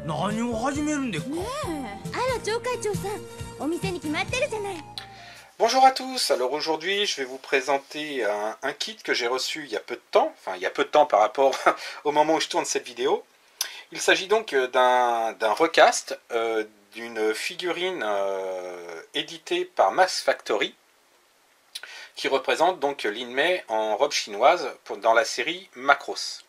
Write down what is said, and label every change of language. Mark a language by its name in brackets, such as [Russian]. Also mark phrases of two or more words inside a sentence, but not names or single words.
[Japanese] 何を始めるんですか？ねえ、あら町会長さん、お店に決まってるじゃない。 [French] Bonjour à tous, alors aujourd'hui je vais vous présenter un kit que j'ai reçu il y a peu de temps, enfin il y a peu de temps par rapport au moment où je tourne cette vidéo. Il s'agit donc d'un recast d'une figurine éditée par Max Factory qui représente donc Lin Mei en robe chinoise dans la série Macross.